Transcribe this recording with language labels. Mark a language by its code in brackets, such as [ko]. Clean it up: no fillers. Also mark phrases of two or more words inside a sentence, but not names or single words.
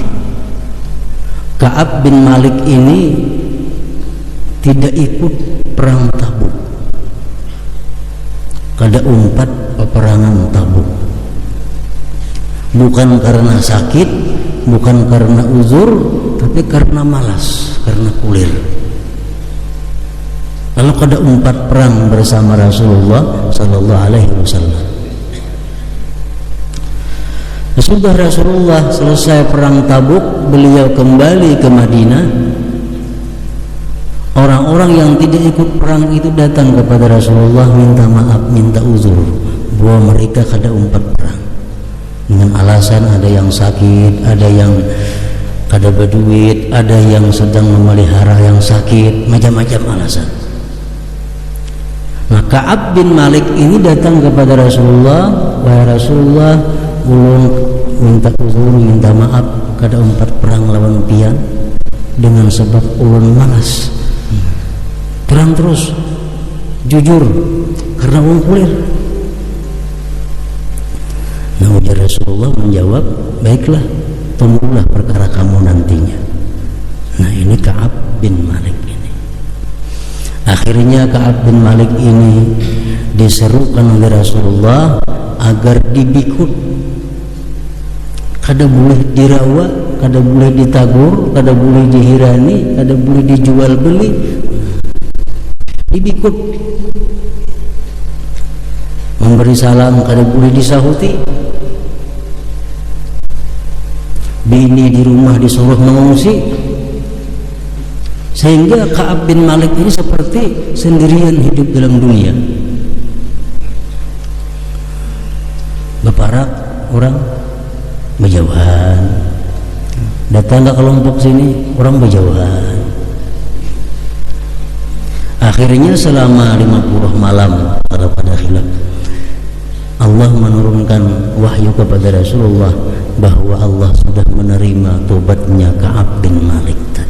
[id] Ka'ab bin Malik ini tidak ikut perang Tabuk. [bjn] Kada umpat peperangan Tabuk. [id] Bukan karena sakit, bukan karena uzur, tapi karena malas, karena kulir. [bjn] Lalu kada umpat perang bersama Rasulullah [ar] صلى الله عليه وسلم. [id] Sudah Rasulullah selesai perang Tabuk, beliau kembali ke Madinah. Orang-orang yang tidak ikut perang itu datang kepada Rasulullah minta maaf, minta uzur bahwa mereka [bjn] kada umpat perang [id] dengan alasan ada yang sakit, ada yang [bjn] kada berduit, [id] ada yang sedang memelihara yang sakit, macam-macam alasan. Nah, [bjn] Ka'ab bin Malik ini datang kepada Rasulullah, wahai Rasulullah, ulun minta uzur, minta maaf kada umpat perang lawan pian dengan sebab ulun malas. Terang terus, jujur, karena ulun kulir. [id] Nah, ujar Rasulullah menjawab, baiklah, tunggulah perkara kamu nantinya. Nah, ini Ka'ab bin Malik ini. Akhirnya Ka'ab bin Malik ini diserukan oleh Rasulullah agar dibikut. [bjn] Kada boleh dirawa, kada boleh ditagur, kada boleh dihirani, kada boleh dijual beli. Dibikut. [id] Memberi salam [bjn] kada boleh disahuti. [id] Bini di rumah disuruh mengungsi. Sehingga Ka'ab bin Malik ini seperti sendirian hidup dalam dunia. [bjn] Beparak orang berjauhan, datang ke kelompok sini orang berjauhan. [id] Akhirnya selama 50 malam pada khilaf, Allah menurunkan wahyu kepada Rasulullah bahwa Allah sudah menerima tobatnya Ka'ab bin Malik tadi.